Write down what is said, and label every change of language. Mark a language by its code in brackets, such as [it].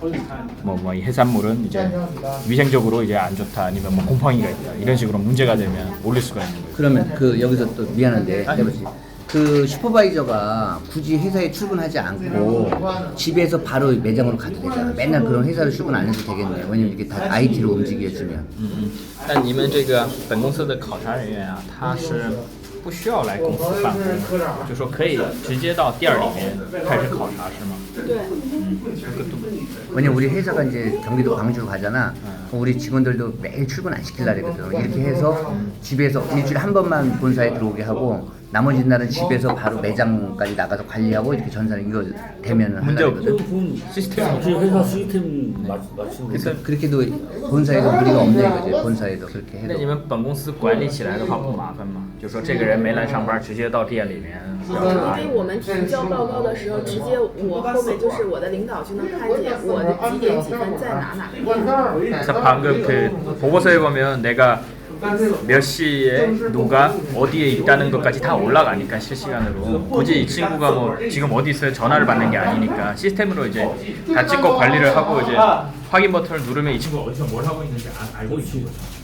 [ko] 이 해산물은 이제 위생적으로 이제 안 좋다, 아니면 뭐 곰팡이가 있다, 이런 식으로 문제가 되면 올릴 수가 있는 거예요. 그러면 그 여기서 또 미안한데 해보지. 그 슈퍼바이저가 굳이 회사에 출근하지 않고 집에서 바로 매장으로 가도 되잖아. 맨날 그런 회사를 출근 안 해도 되겠네. 왜냐면 이렇게 다 IT로 움직여주면. [zh] 但你们这个本公司的考察人员啊，他是不需要来公司办公的，就说可以直接到店里面开始考察，是吗？对， [ko] 왜냐면 우리 회사가 이제 경기도 광주로 가잖아. 그럼 우리 직원들도 매일 출근 안 시킬라 그러거든. 이렇게 해서 집에서 일주일에 한 번만 본사에 들어오게 하고 나머지 날은 집에서 바로 매장까지 나가서 관리하고 이렇게 전사는 이거 되면은 문제 그러거든. 시스템. 당시 회사 시스템 맞추는 그래서 그렇게도 본사에도 무리가 없네 이거지. 본사에도 그렇게 [zh] 那 [ko] 해도. [zh] 你们本公司管理起来的话不麻烦吗？就说这个人没来上班，直接到店里面调查。因为我们提交报告的时候，直接我后面就是我的领导就能看见我的几点几分在哪个店。 [ko] 그래서 방금 그 보고서에 보면 내가 몇 시에 누가 어디에 있다는 것까지 다 올라가니까 실시간으로 굳이 이 친구가 뭐 지금 어디 있어요 전화를 받는 게 아니니까 시스템으로 이제 다 찍고 관리를 하고 이제 확인 버튼을 누르면 이 친구가 어디서 뭘 하고 있는지 알고 있는 거죠.